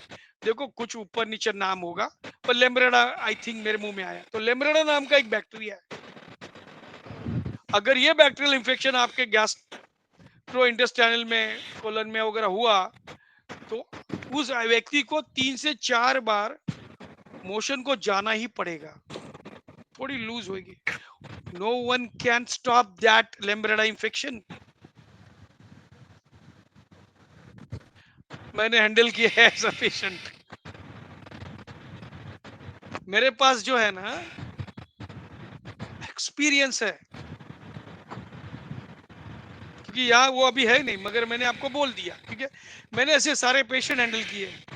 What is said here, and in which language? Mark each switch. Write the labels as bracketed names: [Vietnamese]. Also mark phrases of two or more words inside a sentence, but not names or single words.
[Hindi] देखो कुछ ऊपर नीचे नाम होगा पर लेम्ब्रेडा [English] I think [Hindi] मेरे मुंह में आया, तो लेम्ब्रेडा नाम का एक बैक्टीरिया है। अगर ये बैक्टीरियल इंफेक्शन आपके गैस्ट्रोइंटेस्टाइनल में, कोलन में वगैरह हुआ तो उस व्यक्ति को 3 से 4 बार मोशन को जाना ही पड़ेगा, थोड़ी लूज होगी। [English] No one can stop that Lambretta infection। [Hindi] मैंने हैंडल किया है ऐसा पेशेंट। मेरे पास जो है ना एक्सपीरियंस है, क्योंकि यहाँ वो अभी है नहीं, मगर मैंने आपको बोल दिया क्योंकि मैंने ऐसे सारे पेशेंट हैंडल किए।